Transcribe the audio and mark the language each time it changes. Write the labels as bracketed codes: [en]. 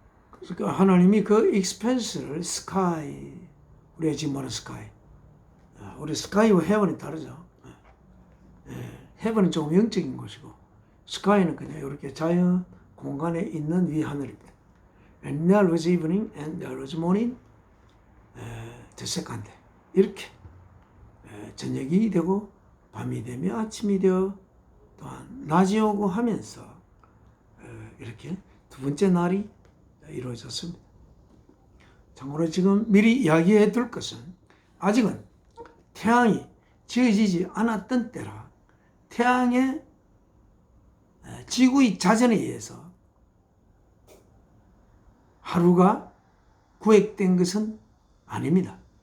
[ko] 그러니까 하나님이 그 expanse를 sky, 우리가 지금 말하는 sky, 우리 sky와 heaven이 다르죠. heaven은 조금 영적인 곳이고 sky는 그냥 이렇게 자연 공간에 있는 위하늘입니다. [en] And there was evening and there was morning, the second day. [ko] 이렇게 저녁이 되고 밤이 되며 아침이 되어 또한 낮이 오고 하면서 이렇게 두 번째 날이 이루어졌습니다. 참고로 지금 미리 이야기해 둘 것은 아직은 태양이 지어지지 않았던 때라 태양의 지구의 자전에 의해서 하루가 구획된 것은 아닙니다.